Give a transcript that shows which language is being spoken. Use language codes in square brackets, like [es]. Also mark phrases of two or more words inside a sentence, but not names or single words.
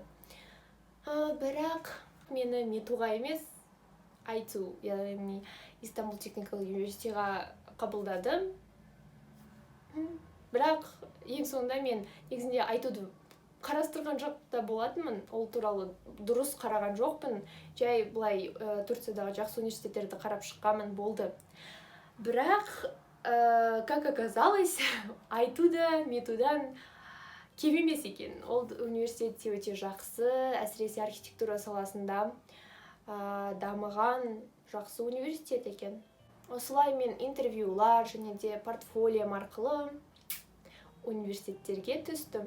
[kk] Бірақ мені METUға емес, ITU, яғни Istanbul Technical Universityға қабылдады. Бірақ ең соңында мен негізінде ITUды қарастырған жоқ та болатынмын, ол туралы дұрыс қараған жоқпын. Жай былай Турциядағы жақсы университеттерді қарап шыққанмын, болды. Бірақ, [ru] как оказалось, [kk] ITUда METUдан кем емес екен. Ол университет өте жақсы, әсіресе архитектура саласында дамыған жақсы университет екен. Осылай мен интервьюлар және де портфолиом арқылы университеттерге түстім.